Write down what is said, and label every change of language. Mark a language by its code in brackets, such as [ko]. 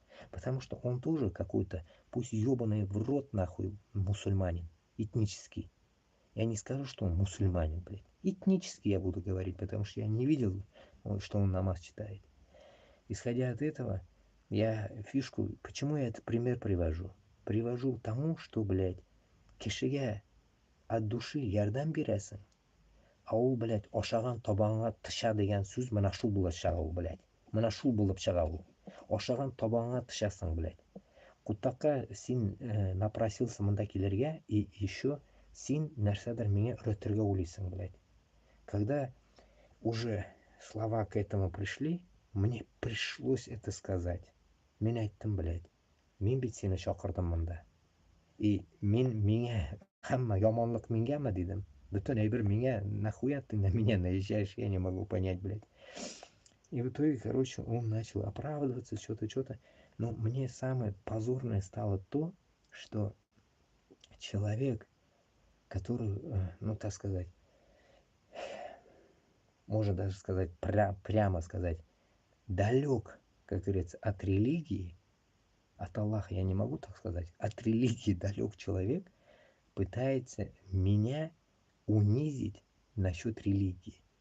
[ru] Потому что он тоже какой-то, пусть ебаный в рот нахуй, мусульманин, этнический. Я не скажу, что он мусульманин, блядь. Этнически я буду говорить, потому что я не видел, что он намаз читает. Исходя от этого, я фишку, почему я этот пример привожу? Привожу к тому, что, [tt] блядь, кишиге от души ярдәм бирәсең, а ул, блядь, ашаган табаңа тыша дигән сүз менә шул булып чыга ул, блядь. Менә шул булып чыга ул. Ашаган табаңа тышасың, блядь. Кутакка син [ru] напросился [tt] монда килергә, [ru] и еще [tt] син нәрсәдер миңа өйрәтергә уйлыйсың, блядь. [ru] Когда уже слова к этому пришли, мне пришлось это сказать. [tt] Мин әйттем, блядь. Мин бит сине чакырдым монда. И миңа һәммә яманлык миңгәме дидем. Бөтен әйбер миңа, [ru] нахуя ты на меня наезжаешь, я не могу понять, блядь. И в итоге, короче, он начал оправдываться, что-то. Но мне самое позорное стало то, что человек, который, ну так сказать, можно даже сказать, прямо сказать, далек, как говорится, от религии, от Аллаха я не могу так сказать, от религии далек человек, пытается меня унизить насчет религии.